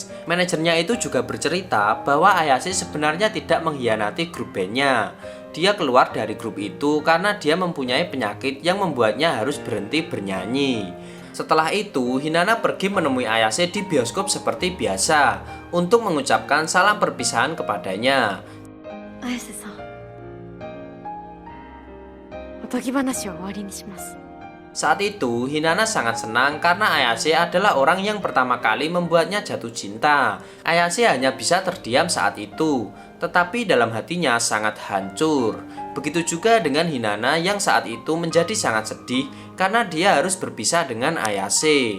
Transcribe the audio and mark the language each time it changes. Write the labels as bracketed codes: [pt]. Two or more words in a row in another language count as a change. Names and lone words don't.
[id] Manajernya itu juga bercerita bahwa Ayase sebenarnya tidak mengkhianati grup bandnya. Dia keluar dari grup itu karena dia mempunyai penyakit yang membuatnya harus berhenti bernyanyi. Setelah itu, Hinata pergi menemui Ayase di bioskop seperti biasa untuk mengucapkan salam perpisahan kepadanya. [ja] 綾瀬さん、おとぎ話を終わりにします。 [id] Saat itu, Hinata sangat senang karena Ayase adalah orang yang pertama kali membuatnya jatuh cinta. Ayase hanya bisa terdiam saat itu, tetapi dalam hatinya sangat hancur. Begitu juga dengan Hinata yang saat itu menjadi sangat sedih karena dia harus berpisah dengan Ayase.